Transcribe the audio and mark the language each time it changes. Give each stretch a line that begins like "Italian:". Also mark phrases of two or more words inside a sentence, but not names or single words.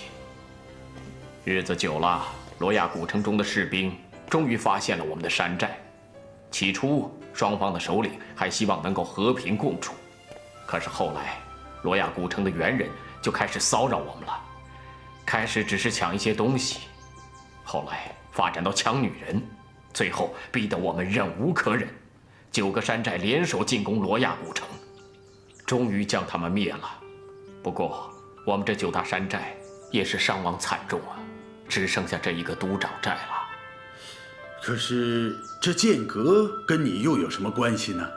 Chinese: 日子久了，罗亚古城中的士兵终于发现了我们的山寨。起初，双方的首领还希望能够和平共处，可是后来，罗亚古城的猿人就开始騷擾我们了。开始只是抢一些东西，后来发展到抢女人，最后逼得我們忍無可忍，9個山寨聯手進攻羅亞古城，終於將他們滅了。不過，我們這9大山寨也是傷亡慘重啊，只剩下這一個都長寨了。可是這劍閣跟你又有什麼關係呢？